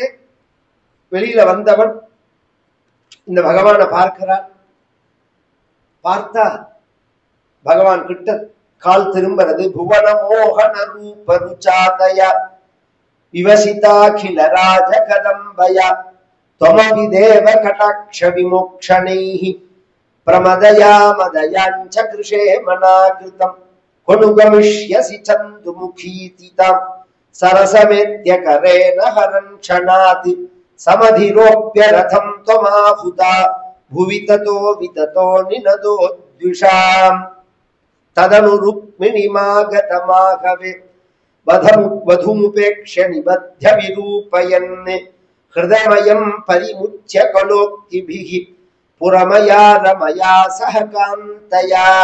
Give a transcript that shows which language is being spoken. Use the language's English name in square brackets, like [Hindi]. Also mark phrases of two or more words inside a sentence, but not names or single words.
[Tamil] வெளியில வந்தவன் இந்த பகவானை பார்க்கிறான். பார்த்தா பகவான் கிட்ட கால் திரும்புறது. [Sanskrit] भुवन मोहन रूप रुचातया विवशिताखिल राज कदम्बया त्वमपि देव कटाक्ष विमोक्षणैः प्रमदया मदयाञ्च कृषे मनाकृतम् अनुगमिष्यसि चन्दुमुखीति ताम् सरसमेत्य करेण हरन् क्षणात् समधिरोप्य रथं त्वमाहुता भुवि ततो विततो निनदो द्विषाम् तदनु रुक्मिणीमागतमाघवे वधूमुपेक्ष्य निबध्य विरूपयन् हृदयमयं परिमुच्य कलोक्तिभिः पुरमया रमया सह कान्तया